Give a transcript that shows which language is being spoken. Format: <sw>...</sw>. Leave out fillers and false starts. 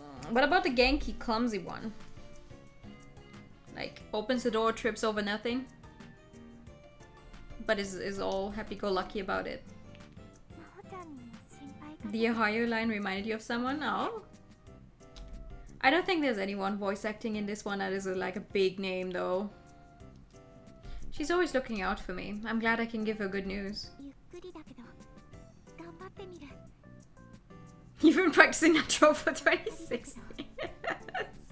<en>What about the Genki clumsy one? Like, opens the door, trips over nothing, but is all happy-go-lucky about it.</en> <ja>真帆ちゃんに心配か</ja> <en>The Ohio line reminded you of someone? Oh. I don't think there's anyone voice acting in this one that is like a big name though. She's always looking out for me. I'm glad I can give her good news.</en> <ja>ゆっくりだけど頑張ってみる</ja> <en>You've been practicing that trope for 26 years.</en>